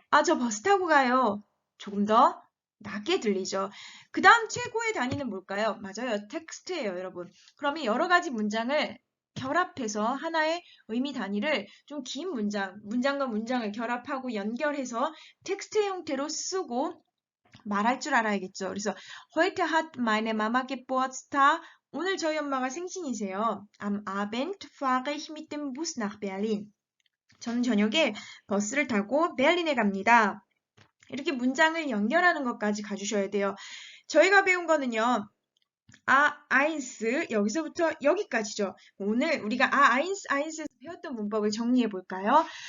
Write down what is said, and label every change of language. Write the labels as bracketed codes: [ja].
[ko] 저 버스 타고 가요. 조금 더 낮게 들리죠. 그 다음 최고의 단위는 뭘까요? 맞아요. 텍스트예요, 여러분. 그러면 여러 가지 문장을 결합해서 하나의 의미 단위를 좀 긴 문장과 문장을 결합하고 연결해서 텍스트의 형태로 쓰고 말할 줄 알아야겠죠. 그래서 [de] heute hat meine Mama Geburtstag. [ko] 오늘 저희 엄마가 생신이세요. [de] Am Abend fahre ich mit dem Bus nach Berlin. [ko] 저는 저녁에 버스를 타고 베를린에 갑니다. 이렇게 문장을 연결하는 것까지 가주셔야 돼요. 저희가 배운 거는요. 아인스 여기서부터 여기까지죠. 오늘 우리가 아인스에서 배웠던 문법을 정리해 볼까요?